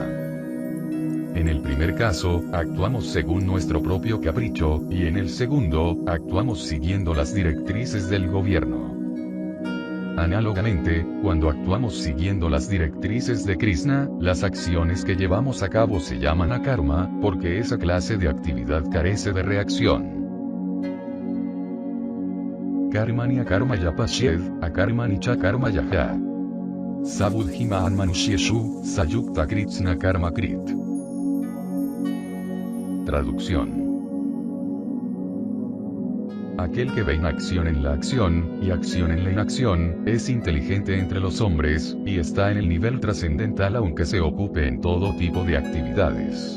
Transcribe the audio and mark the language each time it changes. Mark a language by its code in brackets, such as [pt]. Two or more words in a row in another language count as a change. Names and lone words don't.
[es] En el primer caso, actuamos según nuestro propio capricho, y en el segundo, actuamos siguiendo las directrices del gobierno. Análogamente, cuando actuamos siguiendo las directrices de Krishna, las acciones que llevamos a cabo se llaman akarma, porque esa clase de actividad carece de reacción. [sa] Karmani akarmaya pashed, akarmani cha karmaya. Sabudhiman manusheshu, sayukta kritsna karma krit. [es] Traducción. Aquel que ve inacción en la acción, y acción en la inacción, es inteligente entre los hombres, y está en el nivel trascendental aunque se ocupe en todo tipo de actividades.